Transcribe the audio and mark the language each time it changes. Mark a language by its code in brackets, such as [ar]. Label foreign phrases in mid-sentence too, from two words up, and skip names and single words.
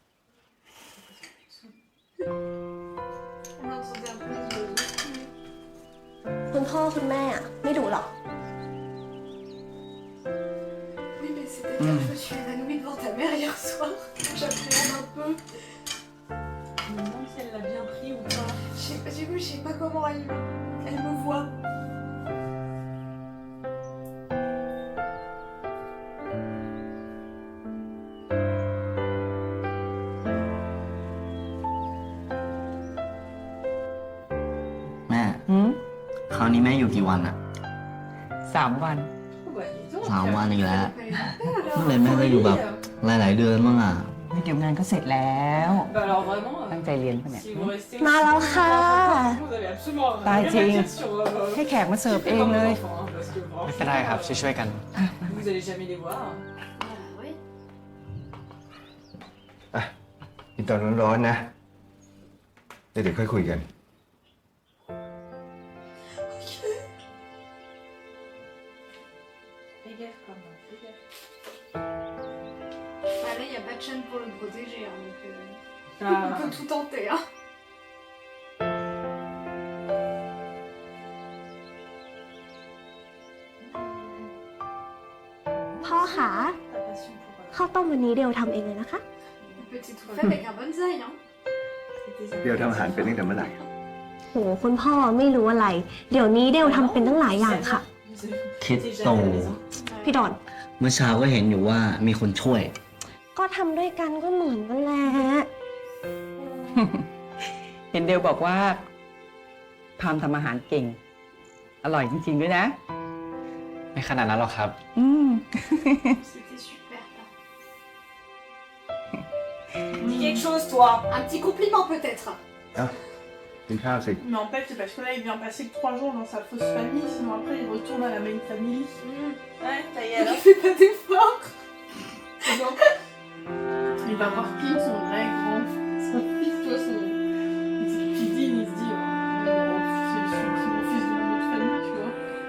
[fr] On entendait un peu de... [th] คุณพ่อคุณแม่อะไม่ดุหรอก [fr] Oui, mais c'est-à-dire que je me suis évanouie devant ta mère hier soir. J'appréhende un peu. Je me demande si elle l'a bien pris ou pas. Je sais pas comment elle me voit. [th] Mẹ, หืม คราวนี้แม่อยู่กี่วันอะ 3 วัน [fr] Oh, bah, dis donc. [th] 3 วันอีกแล้ว [fr] Elle [th] เมื่อไหรแม่จะอยู่แบบหลายๆเดือนบ้างอะ เดี๋ยวงานก็เสร็จแล้ว [fr] Bah, alors vraiment, [th] ตั้งใจเรียนปะเนี่ย [fr] si vous restez [th] มาแล้วค่ะ [fr] vous avez absolument Bah, rien à tiens. dire sur. [th] ให้แขกมาเสิร์ฟเองเลย [fr] Enfants, hein, parce que [th] ไม่เป็นไรครับ ช่วยๆกัน [fr] vous allez jamais les voir. oui. [th] กินตอนร้อนๆนะเดี๋ยวค่อยคุยกัน [fr] Fais gaffe quand même, fais gaffe. Bah, là, il n'y a pas de chaîne pour le protéger, hein, donc on Ah. peut tout tenter. Hein. [th] พ่อคะ [fr] Ta passion pour. [th] ข้าวต้มวันนี้เดียวทำเองเลยนะคะ [fr] Une petite fête avec un bonsaï. Hein. [th] เดี๋ยวทำอาหารเป็นตั้งแต่เมื่อไหร่ โหคุณพ่อไม่รู้อะไร เดี๋ยวนี้เดียวทำเป็นตั้งหลายอย่างค่ะ คิดโต พี่ดอน เมื่อเช้าก็เห็นอยู่ว่ามีคนช่วย ก็ทำด้วยกันก็เหมือนกันแหละ เห็นเดลบอกว่าพามทำอาหารเก่ง อร่อยจริงๆด้วยนะ ไม่ขนาดนั้นหรอกครับ อืม [fr] C'était super. Hein. Dis quelque chose, toi. Un petit compliment peut-être. [th] กินข้าวสิ [fr] Mais en fait, c'est parce que là, il vient passer que 3 jours dans sa fausse famille, sinon après, il retourne à la [en] main family. [fr] Ouais, ça y est Il alors. fait pas d'effort. Donc, il va voir Kim, son vrai grand son fils, toi, son. Puis Dean, il se dit, c'est mon fils de notre famille, tu vois.